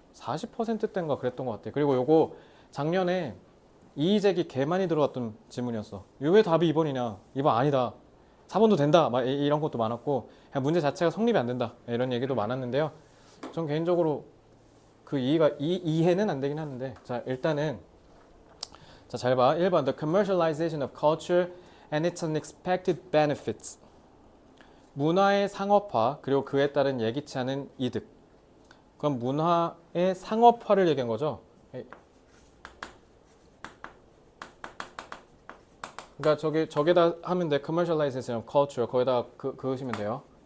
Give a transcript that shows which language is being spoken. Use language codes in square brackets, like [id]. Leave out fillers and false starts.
[ko] 40%대인가 그랬던 것 같아. 그리고 요거 작년에 이의제기 개 많이 들어왔던 지문이었어. 왜 답이 2번이냐? 2번 아니다. 4번도 된다. 막 이런 것도 많았고 그냥 문제 자체가 성립이 안 된다. 이런 얘기도 많았는데요. 전 개인적으로 그 이해는 안 되긴 하는데 자 일단은 자 잘 봐. [en] 1번 The commercialization of culture and its unexpected benefits. [ko] 문화의 상업화 그리고 그에 따른 예기치 않은 이득. 그럼 문화의 상업화를 얘기한 거죠. 그러니까 저기다 하면 돼. [en] commercialization of culture [ko] 거기다 그으시면 돼요.